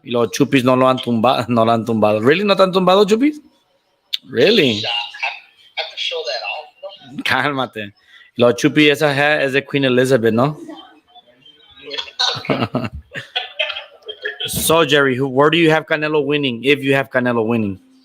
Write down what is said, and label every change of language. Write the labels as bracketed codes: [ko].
[es] Y los Chupis no lo han tumbado. No lo han tumbado. [en] Really? [es] ¿No te han tumbado, Chupis? [en] Really? I have to show that off, ¿no? [es] Cálmate. Los Chupis, esa hat es de Queen Elizabeth, ¿no? [en] So, Jerry, where do you have Canelo winning, if you have Canelo winning?